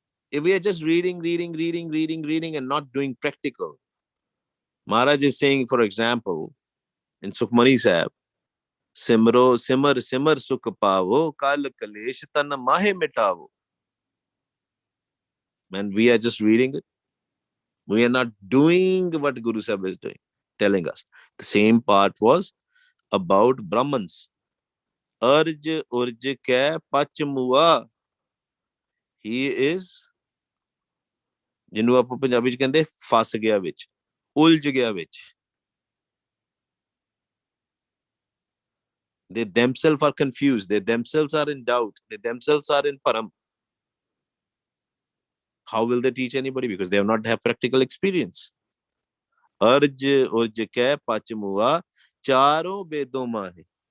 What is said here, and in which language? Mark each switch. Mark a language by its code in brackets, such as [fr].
[en] If we are just reading and not doing practical, Maharaj is saying, for example, in Sukhmani Sahib, [pa] Simro simar simar sukh pavo, kal kalesh tan mahe mitavo. [en] And we are just reading it. We are not doing what Guru Sahib is doing, telling us. The same part was about Brahmans. [pa] Arj urj ke pach mua. [en] He is, [pa] ਜਿਹਨੂੰ ਆਪਾਂ ਪੰਜਾਬੀ ਚ ਕਹਿੰਦੇ ਫਸ ਗਿਆ ਵਿੱਚ, ਉਲਝ ਗਿਆ ਵਿੱਚ. [en] They themselves are confused. They themselves are in doubt. They themselves are in param. How will they teach anybody? Because they have not have practical experience. [pa] Arj urj ke pach mua charo vedon mahe.